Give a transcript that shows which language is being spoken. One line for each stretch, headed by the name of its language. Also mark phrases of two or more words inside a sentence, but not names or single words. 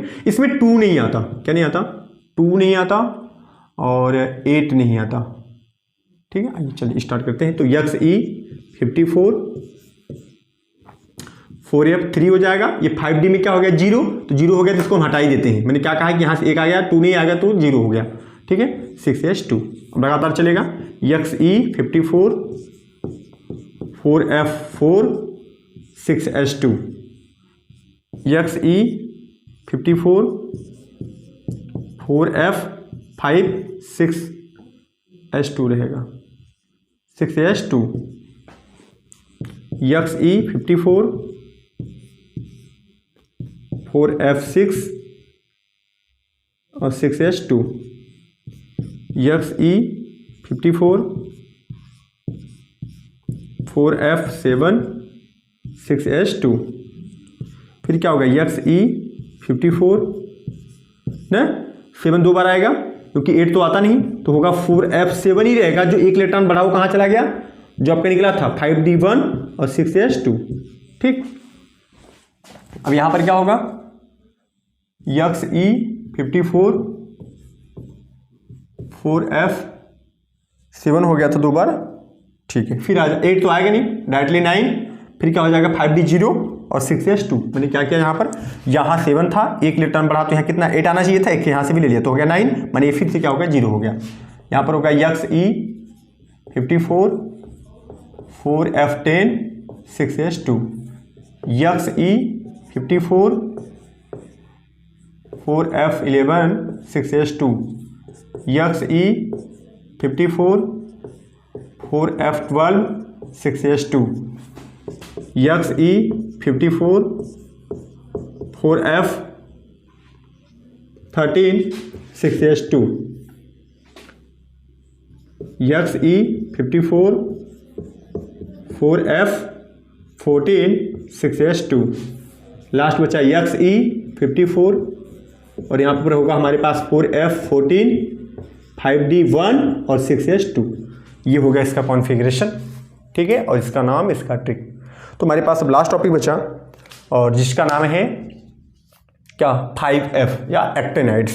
Hindi: इसमें 2 नहीं आता, क्या नहीं आता? 2 नहीं आता और 8 नहीं आता, ठीक है। आइए चलिए स्टार्ट करते हैं। तो Xe54 4F3 हो जाएगा। ये 5D में क्या हो गया 0, तो 0 हो गया तो इसको हम हटा ही देते हैं। मैंने क्या कहा कि यहाँ से 1 आ गया, 2 नहीं आ गया तो 0 हो गया, ठीक है। 6S2 अब लगातार चलेगा। Xe54 4F4 6S2, Xe54 4F5 6S2 रहेगा, 6S2, Xe54 4F6 और 6S2, Xe54 4F7 6S2, फिर क्या होगा Xe54 ना, 7 2 बार आएगा क्योंकि 8 तो आता नहीं, तो होगा 4f7 ही रहेगा। जो एक इलेक्ट्रॉन बढ़ा वो कहाँ चला गया, जो आपका निकला था 5d1 और 6s2। ठीक, अब यहां पर क्या होगा, xe54 4f7 हो गया था 2 बार। ठीक है, फिर आ 8 तो आएगा नहीं, डायरेक्टली 9, फिर क्या हो जाएगा 5d0 और 6s2। मैंने क्या किया यहाँ पर, यहाँ 7 था, एक इलेक्ट्रॉन बढ़ा तो यहाँ कितना 8 आना चाहिए था, एक यहाँ से भी ले लिया तो हो गया 9, मैंने फिर से क्या हो गया 0 हो गया। यहाँ पर होगा xe54 4f10 6s2, xe54 4f11 6s2, xe54 4f12 6s2, xe54 4f13 6s2, xe54 4f14 6s2, लास्ट बचा xe54 और यहाँ पर होगा हमारे पास 4f14 5d1 और 6s2। ये हो गया इसका कॉन्फ़िगरेशन। ठीक है, और इसका नाम, इसका ट्रिक। तो हमारे पास अब
English: last topic
Hindi: बचा और जिसका नाम है क्या, 5f या एक्टिनाइड्स।